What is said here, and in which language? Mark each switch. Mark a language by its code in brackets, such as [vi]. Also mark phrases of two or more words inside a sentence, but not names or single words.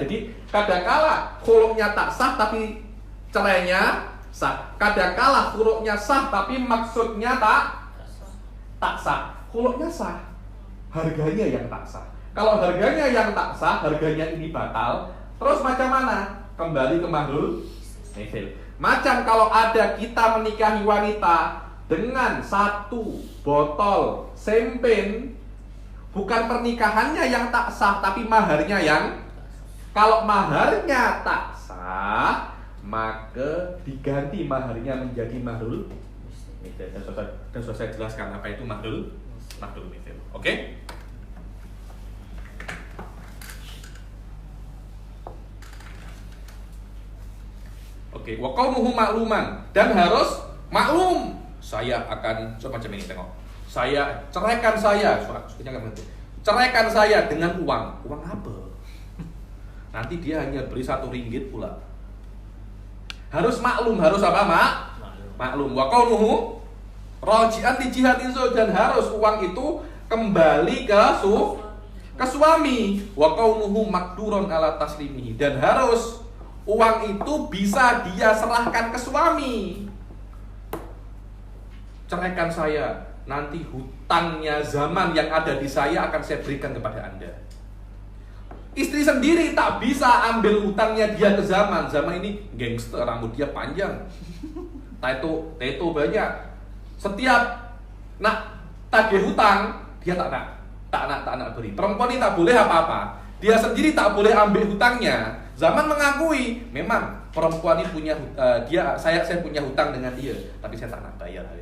[ms] Jadi kadangkala khuluknya tak sah tapi cerainya sah. Kadangkala khuluknya sah tapi maksudnya tak sah. Khuluknya sah, harganya yang tak sah. Kalau harganya yang tak sah, harganya ini batal. Terus macam mana? Kembali ke mahrul mithil. Macam kalau ada kita menikahi wanita dengan 1 botol sempen, bukan pernikahannya yang tak sah, tapi maharnya yang. Kalau maharnya tak sah, maka diganti maharnya menjadi mahrul mithil. Dan sudah saya jelaskan apa itu mahrul mithil. Oke? Oke, [ar] وكونه معلوما, [ms] dan harus maklum. Saya akan coba macam ini, tengok. Ceraikan saya dengan uang. Uang apa? Nanti dia hanya beri 1 ringgit pula. Harus maklum, harus apa, Maklum. [ar] وكونه راجعا لجهة زوج, [ms] dan harus uang itu kembali ke suami. [ar] وكونه مقدورا على تسليمه, [ms] dan harus uang itu bisa dia serahkan ke suami. Ceraikan saya, nanti hutangnya zaman yang ada di saya akan saya berikan kepada Anda. Istri sendiri tak bisa ambil hutangnya dia ke Zaman. Zaman ini gangster, rambut dia panjang, tato banyak. Setiap nak tagih hutang, dia tak nak beri. Perempuan ini tak boleh apa-apa. Dia sendiri tak boleh ambil hutangnya. Zaman mengakui, memang perempuan ini punya saya punya hutang dengan dia, tapi saya tak nak bayar.